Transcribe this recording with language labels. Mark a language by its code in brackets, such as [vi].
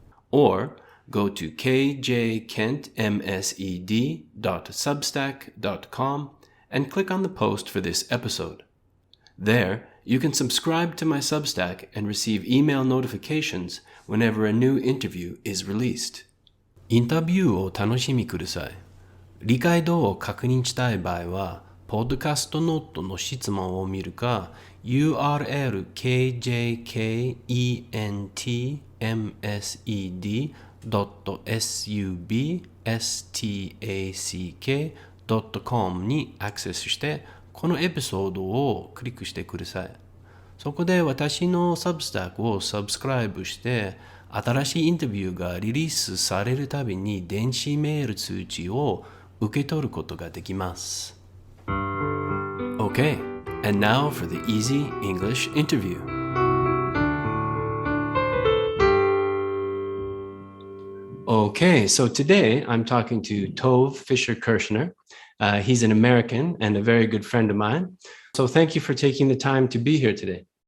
[en] Or go to kjkentmsed.substack.com and click on the post for this episode. There, you can subscribe to my Substack and receive email notifications whenever a new interview is released. [ja] インタビューを楽しみください。理解度を確認したい場合は、ポッドキャストノートの質問を見るか、URL kjkentmsed.substack.com にアクセスして、このエピソードをクリックしてください。そこで私のサブスタックをサブスクライブして、新しいインタビューがリリースされるたびに電子メール通知を受け取ることができます。 [en] Okay, and now for the easy English interview. Okay, so today I'm talking to Tov Fisher-Kirshner. He's an American and a very good friend of mine. So thank you for taking the time to be here today.